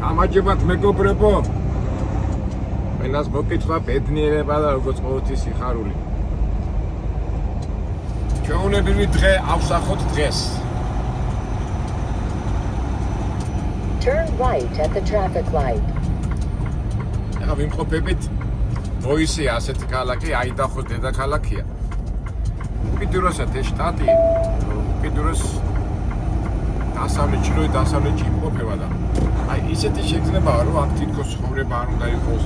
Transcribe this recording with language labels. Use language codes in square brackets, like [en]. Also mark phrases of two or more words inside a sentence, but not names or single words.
[ka] გამარჯობათ მეგობრებო. ყველას მოკითხვა ბედნიერება და როგორც ყოველთვის სიხარული. ჩვეულებრივი დღე ავსახოთ დღეს. [en] Turn right at the traffic light. [ka] ახლა ვიმყოფებით ბოისია, ასეთი ქალაქი, აიდაჰოს დედაქალაქია. უკიდურესად ეს შტატი, უკიდურეს დასავლეთში იმყოფება და აი ისეთი შეგრძნებაა, რომ აქ თითქოს ცხოვრება არ უნდა იყოს.